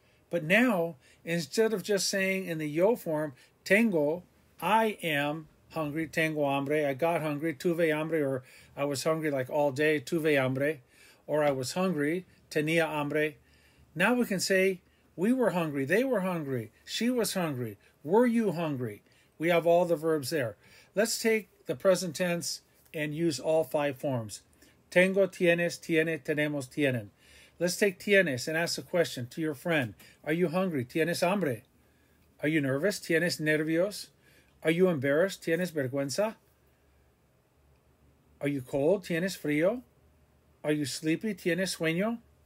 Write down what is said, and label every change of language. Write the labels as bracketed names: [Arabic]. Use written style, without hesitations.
[English] But now, instead of just saying in the yo form, tengo, I am hungry, [Spanish] tengo hambre, [English] I got hungry, [Spanish] tuve hambre, [English] or I was hungry like all day, tuve hambre, or I was hungry, [Spanish] tenía hambre. [English] Now we can say we were hungry, they were hungry, she was hungry, were you hungry? We have all the verbs there. Let's take the present tense and use all 5 forms. [Spanish] Tengo, tienes, tiene, tenemos, tienen. [English] Let's take tienes and ask a question to your friend. Are you hungry? [Spanish] ¿Tienes hambre? [English] Are you nervous? [Spanish] ¿Tienes nervios? [English] Are you embarrassed? [Spanish] ¿Tienes vergüenza? [English] Are you cold? [Spanish] ¿Tienes frío? [English] Are you sleepy? [Spanish] ¿Tienes sueño?